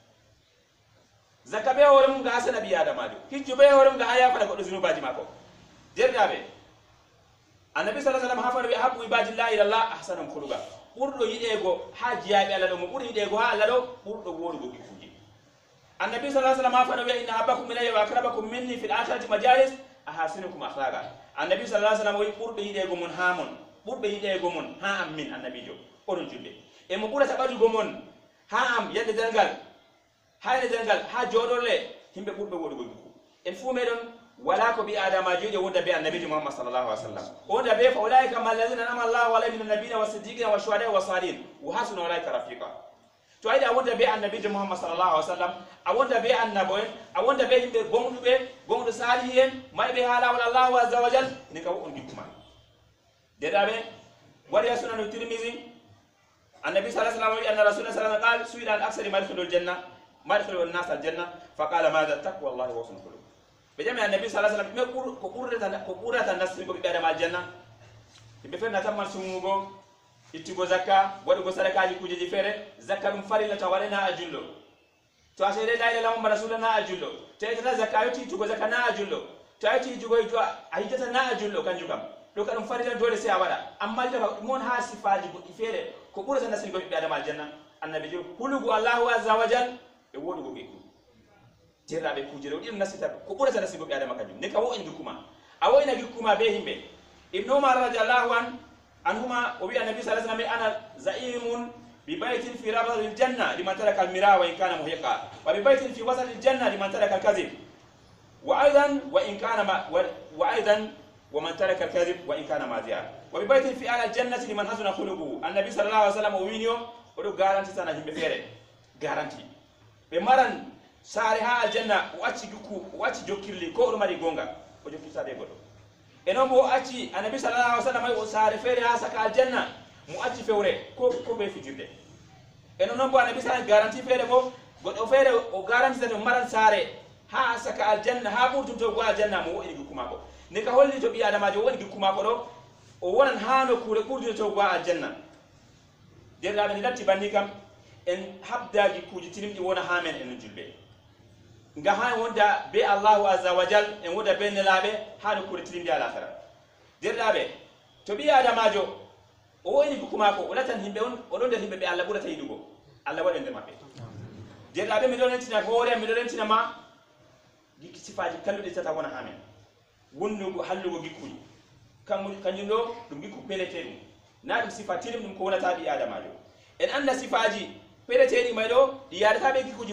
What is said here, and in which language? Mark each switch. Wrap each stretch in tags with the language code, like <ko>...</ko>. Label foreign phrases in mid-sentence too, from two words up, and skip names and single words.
<ff>zakka ɓe hoore mum ga hasana ɓi adamajo hijju ɓe hoore mum ga ha yafata goɗɗo zunubaji makko derɗaɓe annabi</ff> <ar>صلى الله عليه وسلم</ar> <ff>hafano wi</ff> <ar>أحب عباد الله إلى الله أحسنهم خلقا</ar> <ff>ɓurɗo yiɗego ha jiyaɓe Allah ɗo mo ɓuri yiɗego ha Allah ɗo ɓurɗo woɗugo gikuji annabi</ff> <ar>صلى الله عليه وسلم</ar> <ff>hafano wi</ff> <ar>إن أحبكم إلي وأقربكم مني في الآخرة مجالس أحاسنكم أخلاقا</ar> <ff>annabi</ff> <ar>صلى الله عليه وسلم</ar> <ff>wi ɓurɗo yiɗego mon ha mon ɓurɓe yiɗego mon ha am min annabijo oɗon julɓe e mo ɓurata ɓadugo mon ha am yande dengal ha joɗorle himɓe ɓurɓe woɗugo giku en fuu meɗon wala ko ɓi adamajo yiɗi wonda be annabijo muhammad</ff> <ar>صلى الله عليه وسلم</ar> <ff>wonda be</ff> <ar>فأولئك مع الذين أنعم الله عليهم من النبيين والصديقين والشهداء والصالحين وحسن أولئك رفيقا</ar> <ff>to ayɗa a wonda be annabijo muhammad</ff> <ar>صلى الله عليه وسلم</ar> <ff>a wonda be annabo en a wonda be yimɓe gonɗuɓe salihi en mayɓe ha lawol</ff> <ar>الله عز وجل</ar> <ff>ni ka wo'on gikkuma deɗaɓe waɗi ha sunanu tirmisi annabi</ff> <ar>صلى الله عليه وسلم</ar> <ff>wi</ff> <ar>أن رسول الله صلى الله عليه وسلم قال سئل عن أكثر مدخل الجنة مدخل الناس الجنة فقال ماذا تقوى الله وحسن الخلق</ar> <ff>ɓe jami annabi</ff> <ar>صلى الله عليه وسلم</ar> <ff>ko ɓurata nasrigo ɓiɓɓe adama aljanna yimɓe feere natanman sumugo ittugo zakka waɗugo sadakaji kujeji feere zakka ɗum farilla taw waɗana a jullo to a seede</ff> <ar>لا إله إلا الله رسول الله</ar> <ff>na a jullo to itata zakka a yetti ittugo zakka na a jullo to a yetti ittugo a hiddata na a jullo kanjum kam ɗo ka ɗum farilla dole sai a waɗa amma dafa mon ha sifaji goɗɗi feere ko ɓurata nasrigo ɓiɓɓe adama aljanna annabi jo hulugo</ff> <ar>الله عز وجل</ar> <ff>e woɗugo ɓeyku terraɓe kujere o ɗiɗum nasita ko ɓurata nasibo ɓe adama kanjum ne ka wo en gikkuma a woyna gikkuma be himɓe</ff> <ar>ابن عمر رضي الله عنهما</ar> <ff>o wi annabi</ff> <ar>صلى الله عليه وسلم أنا زعيم ببيت في ربض الجنة لمن ترك المراء وإن كان محقا وببيت في وسط الجنة لمن ترك الكذب و أيضا وإن كان وأيضا ومن ترك الكذب وإن كان مازحا وببيت في الجنة لمن حسن خلقه النبي صلى الله عليه وسلم</ar> <ff>o winio o do garanti sana himɓe feere garanti ɓe maran saare ha aljanna o acci gikku o acci jokkirli ko oɗo mari gonga o jokkirtade goɗɗo e noon bo o acci annabi</ff> <ar>صلى الله عليه وسلم</ar> <ff>o saare feere ha saka aljanna mo acci fewre ko ɓe fijirde e noon bo annabi sallallahu garanti feere bo goɗɗo feere o garantitade o maran saare ha saka aljanna ha ɓurtumto go aljanna mo woɗini gikku mako ne ka holli to ɓi adamajo o woni gikku mako ɗo o wonan ha nokkure ɓurdinoto go aljanna derɗaɓe ni latti banni kam en habda gikkuji tilimɗi wona ha men enen julɓe nga ha wonda be</ff> <ar>الله عز وجل</ar> <ff>en wonda be nelaɓe ha nokkure tilimɗi alakara derɗaɓe to ɓi adamajo o woyni gikku mako o latan himɓe on oɗon nder himɓe ɓe Allah ɓurata yiɗugo Allah waɗe nder maɓɓe derɗaɓe miɗo rentina hoore miɗo rentina ma gikki sifaji kalluɗi tata wona ha men wonnugo hallugo gikkuji kanjum ɗo ɗum gikku peleteɗum na ɗum sifa tilim ɗum ko wonata ɓi adamajo en anda sifaji peleteɗi may ɗo ɗi yadataɓe gikkuji</ff>